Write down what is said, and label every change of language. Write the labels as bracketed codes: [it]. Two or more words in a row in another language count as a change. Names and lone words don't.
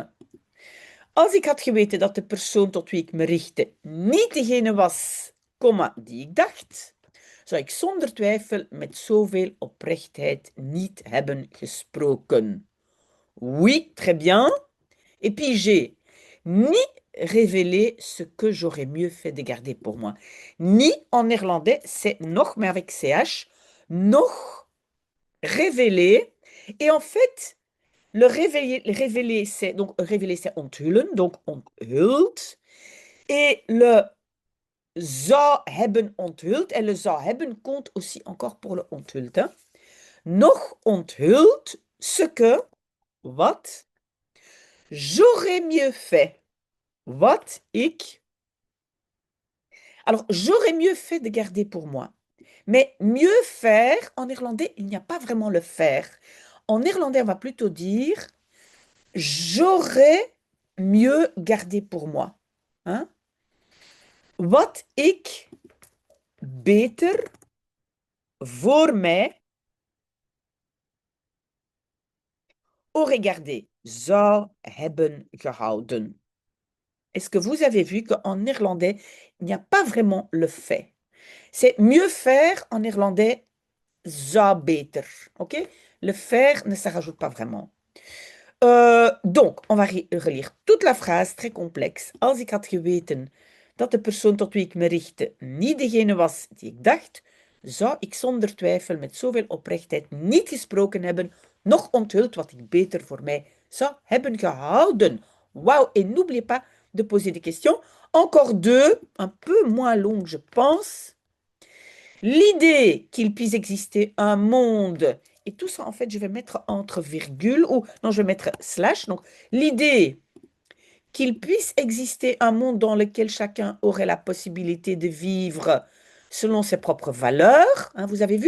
[nl] Als ik had geweten dat de persoon tot wie ik me richtte niet degene was, die ik dacht, zou ik zonder twijfel met zoveel oprechtheid niet hebben gesproken. [fr] Oui, très bien. Et puis j'ai ni révélé ce que j'aurais mieux fait de garder pour moi. Ni en néerlandais, c'est nog, mais avec CH. Nog révélé. Et en fait, révéler c'est onthullen, donc onthuld. Et le [nl] zou hebben onthuld, [fr] et le [nl] zou hebben [fr] compte aussi encore pour le onthuld. Hein. [nl] Nog onthuld [fr] ce que, wat, j'aurais mieux fait. [nl] Wat ik. [fr] Alors, j'aurais mieux fait de garder pour moi. Mais mieux faire, en néerlandais, il n'y a pas vraiment le faire. En néerlandais, on va plutôt dire j'aurais mieux gardé pour moi. Hein? [nl] Wat ik beter voor mij [fr] aurait gardé, [nl] zou hebben gehouden. [fr] Est-ce que vous avez vu qu'en néerlandais, il n'y a pas vraiment le fait? C'est mieux faire en néerlandais, [nl] zou beter. [fr] OK? Le faire ne se rajoute pas vraiment. Donc, on va relire toute la phrase, très complexe. [nl] Als ik had geweten dat de persoon tot wie ik me richtte niet degene was die ik dacht, zou ik zonder twijfel met zoveel oprechtheid niet gesproken hebben, noch onthuld wat ik beter voor mij zou hebben gehouden. [fr] Waouh! Et n'oubliez pas de poser des questions. Encore deux, un peu moins longues, je pense. L'idée qu'il puisse exister un monde, et tout ça, en fait, je vais mettre entre virgules, ou non, je vais mettre slash. Donc, l'idée qu'il puisse exister un monde dans lequel chacun aurait la possibilité de vivre selon ses propres valeurs, hein, vous avez vu?